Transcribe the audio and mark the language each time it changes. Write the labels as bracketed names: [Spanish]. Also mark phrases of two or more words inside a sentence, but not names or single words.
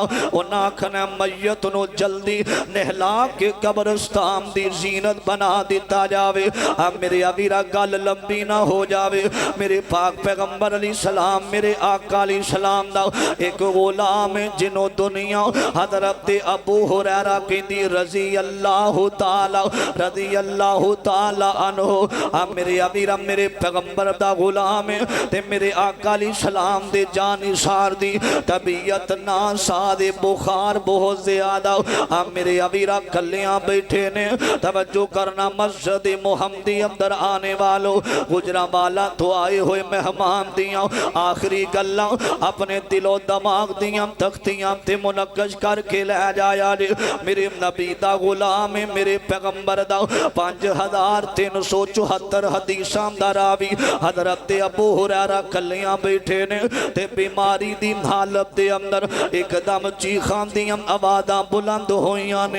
[Punjabi] اونہاں آکھنا میت نوں جلدی نہلا کے قبرستان دی زینت بنا دتا جاوے. اب میرے ابیرا گل لمبی نا ہو جاوے۔ میرے پاک پیغمبر علی سلام میرے آقا علی سلام دا اک غلام اے جنہوں دنیا حضرت ابو ہریرہ کہندی [Arabic] رضي الله تعالى عنه. [Punjabi] اب میرے ابیرا میرے پیغمبر دا غلام اے تے میرے آقا علی سلام دے جانثار دی طبیعت نا سادے بخار بہت زیادہ. اب میرے ابیرا کلیاں بیٹھے نے. توجہ کرنا مسجد محمدی اندر آنے والو گوجرانوالہ توں آئے ہوئے مہمان دیاں آخری گلاں اپنے دل و دماغ دیاں تختیاں تے منقش کر کے لے جایا جے. میرے نبی دا غلام اے میرے پیغمبر دا 5374 حدیثاں دا راوی حضرت ابو ہریرہ کلیاں بیٹھے نے تے بیماری دی حالت دے اندر اک دم چیکاں دیاں آوازاں بلند ہوئیاں نے.